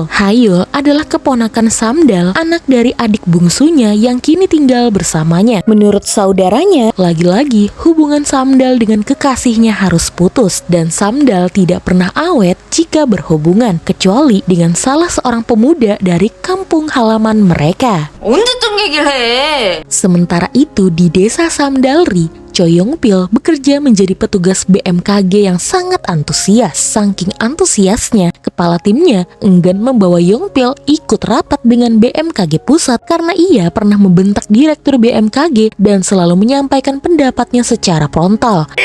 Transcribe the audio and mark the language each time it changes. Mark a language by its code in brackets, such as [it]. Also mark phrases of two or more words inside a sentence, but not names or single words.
[id] Hayul adalah keponakan Samdal, anak dari adik bungsunya yang kini tinggal bersamanya. Menurut saudaranya, lagi-lagi hubungan Samdal dengan kekasihnya harus putus dan Samdal tidak pernah awet jika berhubungan kecuali dengan salah seorang pemuda dari kampung halaman mereka. [ko] 언제적 얘기를 해? [id] Sementara itu di desa Samdalri, Cho Yong-pil bekerja menjadi petugas BMKG yang sangat antusias. Saking antusiasnya, kepala timnya enggan membawa Yong-pil ikut rapat dengan BMKG pusat karena ia pernah membentak direktur BMKG dan selalu menyampaikan pendapatnya secara frontal.